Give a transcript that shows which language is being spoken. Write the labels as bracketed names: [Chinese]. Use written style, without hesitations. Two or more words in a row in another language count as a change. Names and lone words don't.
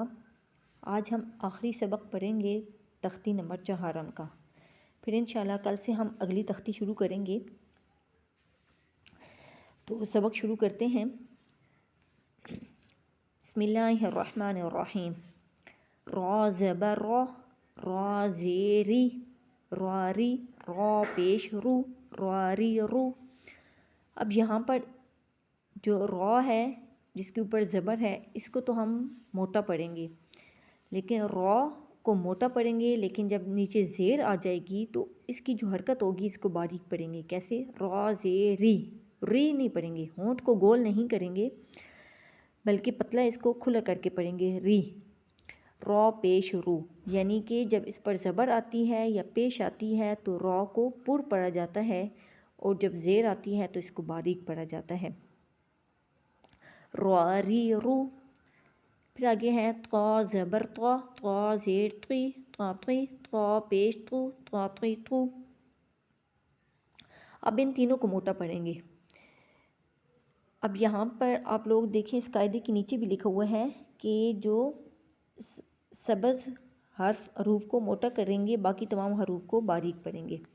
[Urdu] آج ہم آخری سبق پڑھیں گے تختی نمبر 4 کا، پھر انشاءاللہ کل سے ہم اگلی تختی شروع کریں گے۔ تو سبق شروع کرتے ہیں۔ [Arabic] بسم اللہ الرحمن الرحیم۔ [Urdu] را زبر را، را زیری، راری، را پیش رو، راری رو۔ اب یہاں پر جو را ہے جس کے اوپر زبر ہے اس کو تو ہم موٹا پڑھیں گے، لیکن را کو موٹا پڑھیں گے، لیکن جب نیچے زیر آ جائے گی تو اس کی جو حرکت ہوگی اس کو باریک پڑھیں گے۔ کیسے؟ را زیری، ری نہیں پڑھیں گے، ہونٹ کو گول نہیں کریں گے بلکہ پتلا اس کو کھلا کر کے پڑھیں گے، ری۔ را پیش رو، یعنی کہ جب اس پر زبر آتی ہے یا پیش آتی ہے تو را کو پر پڑھا جاتا ہے، اور جب زیر آتی ہے تو اس کو باریک پڑھا جاتا ہے۔ راری رو۔ پھر آگے ہے طا زبر طا، طا زیر طی، طا طی، طا پیش طو، طا طی طو۔ اب ان تینوں کو موٹا پڑھیں گے۔ اب یہاں پر آپ لوگ دیکھیں، اس قاعدے کے نیچے بھی لکھا ہوا ہے کہ جو سبز حروف کو موٹا کریں گے باقی تمام حروف کو باریک پڑھیں گے۔